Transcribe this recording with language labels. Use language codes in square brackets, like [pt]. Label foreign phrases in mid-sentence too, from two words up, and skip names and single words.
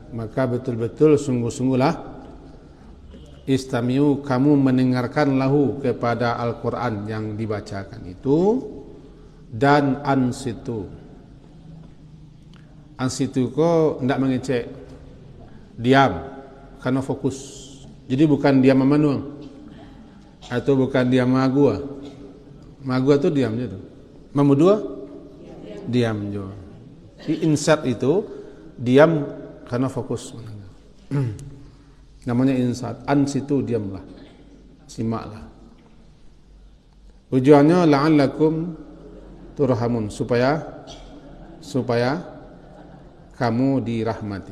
[id] Maka betul-betul sungguh-sungguhlah, istami'u, kamu mendengarkan lahu kepada Al-Quran yang dibacakan itu, dan ansitu. Ansitu kok tidak mengecek, diam, karena fokus. Jadi bukan diam memenuang, atau bukan diam magua. [ms] Magua itu diam je tu. Memudua, diam je. [id] Insat itu diam karena fokus. Namanya insat. Ansitu, diamlah, simaklah. Tujuannya [ar] لعلكم ترحمون, [id] supaya kamu dirahmati.